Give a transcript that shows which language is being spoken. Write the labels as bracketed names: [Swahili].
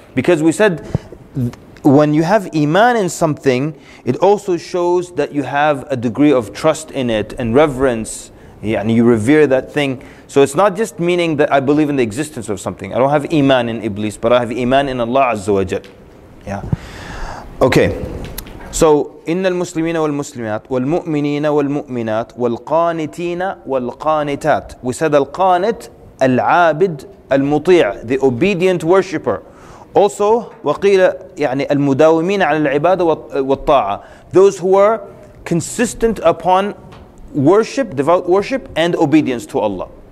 [English] Because we said when you have iman in something, it also shows that you have a degree of trust in it and reverence, and you revere that thing. So it's not just meaning that I believe in the existence of something. I don't have iman in Iblis, but I have iman in Allah Azza wa Jal. Yeah. Okay. [Arabic] So إن المسلمين والمسلمات والمؤمنين والمؤمنات والقانتين والقانتات. [English] We said [Arabic] القانت العابد المطيع, [English] the obedient worshipper. Also [Arabic] وقيل يعني المداومين على العبادة والطاعة, [English] those who are consistent upon worship, devout worship and obedience to Allah.